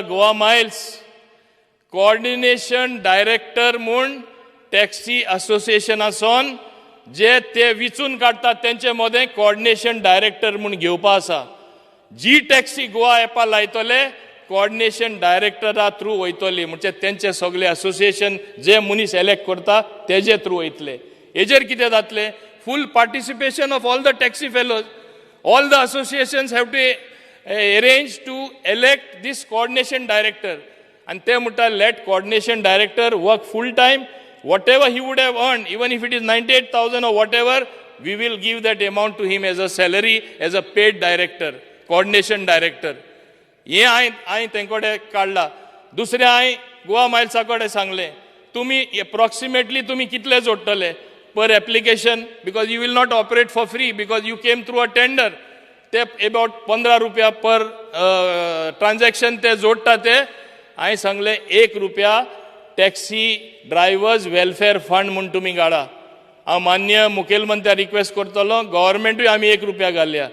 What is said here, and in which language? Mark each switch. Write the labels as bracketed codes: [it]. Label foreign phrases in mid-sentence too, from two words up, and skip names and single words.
[kok] गोवा मायल्स [en] coordination director [kok] म्हूण टॅक्सी असोसिएशनासून जे ते विचून काडटात तेंचे मदें [en] coordination director [kok] म्हूण घेवपा आसा. जी टॅक्सी गोवा एपा लायतले कोऑर्डिनेशन डायरेक्टरा थ्रू वयतली म्हणजे तेंचे सगळे असोसिएशन जे मनीस एलेक्ट करता तेजे थ्रू वयतले. हेजेर कितें जातलें [en] full participation of all the taxi fellows. All the associations have to arrange to elect this coordination director and they mutta let coordination director work full time. Whatever he would have earned, even if it is 98,000 or whatever, we will give that amount to him as a salary, as a paid director, coordination director. [kok] हे हांवें तेंकोडे काडला. दुसरें हांवें गोवा मायल्सा कडेन सांगलें तुमी एप्रॉक्सिमेटली तुमी कितले जोडटले [en] per application because you will not operate for free because you came through a tender. [kok] ते अबाउट 15 रुपया [en] per transaction [kok] ते जोडटा ते. हांवें सांगलें 1 रुपया [en] taxi drivers welfare fund [kok] म्हूण तुमी काडा. हांव मान्य मुखेलमंत्र्याक रिक्वेस्ट करतलो गव्हर्मेंटूय आमी 1 रुपया घालया.